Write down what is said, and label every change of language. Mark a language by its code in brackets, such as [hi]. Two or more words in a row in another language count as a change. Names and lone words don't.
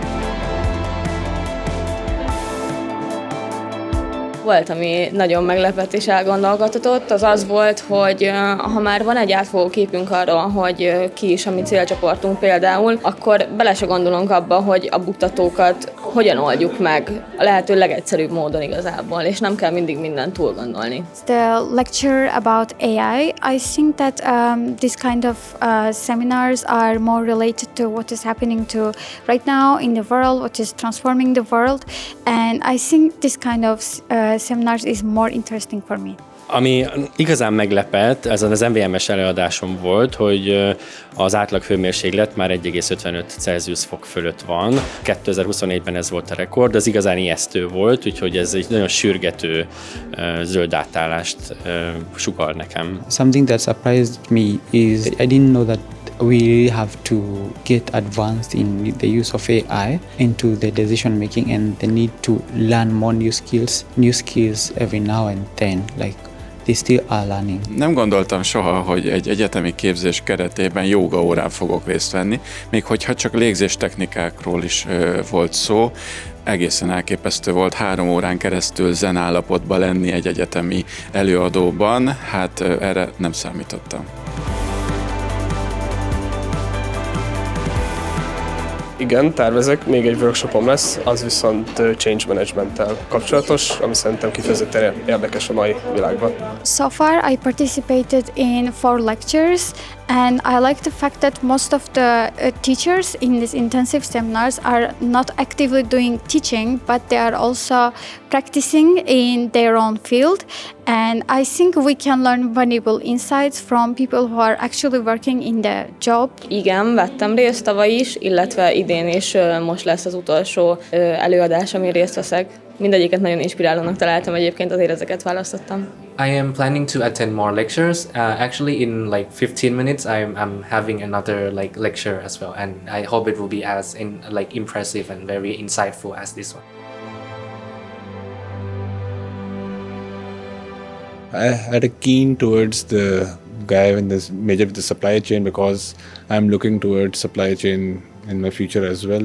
[hu] Volt, ami nagyon meglepett és elgondolkodtatott, az az volt, hogy ha már van egy átfogó képünk arról, hogy ki is a mi célcsoportunk például, akkor bele se gondolunk abba, hogy a buktatókat hogyan oldjuk meg a lehető legegyszerűbb módon igazából, és nem kell mindig mindent túl gondolni. [en] The lecture about AI, I think that this kind of seminars are more related to what is happening to right now in the world, what is transforming the world, and I think this kind of seminars is more interesting for me. [hu] Ami igazán meglepett, ezen az MVM-es előadásom volt, hogy az átlag hőmérséklet már 1,55 Celsius fok fölött van. 2024-ben ez volt a rekord, az igazán ijesztő volt, úgyhogy ez egy nagyon sürgető zöld átállást sugall nekem. [en] Something that surprised me is I didn't know that we really have to get advanced in the use of AI into the decision making, and the need to learn more new skills every now and then, like they still are learning. [hu] Nem gondoltam soha, hogy egy egyetemi képzés keretében jóga órán fogok részt venni, még hogyha csak légzéstechnikákról is volt szó. Egészen elképesztő volt 3 órán keresztül zen állapotban lenni egy egyetemi előadóban, hát erre nem számítottam. Igen, tervezek, még egy workshopom lesz, az viszont [en] change management- [hu] tel kapcsolatos, ami szerintem kifejezetten érdekes a mai világban. [en] So far, I participated in 4 lectures, and I like the fact that most of the teachers in these intensive seminars are not actively doing teaching, but they are also practicing in their own field. And I think we can learn valuable insights from people who are actually working in the job. [hu] Igen, vettem részt tavaly is, illetve idén is most lesz az utolsó előadás, amin részt veszek. Mindegyiket nagyon inspirálónak találtam egyébként, azért ezeket választottam. [en] I am planning to attend more lectures. Actually, in like 15 minutes, I'm having another like lecture as well, and I hope it will be as impressive and very insightful as this one. I had a keen towards the guy in this major with the supply chain because I'm looking towards supply chain in my future as well.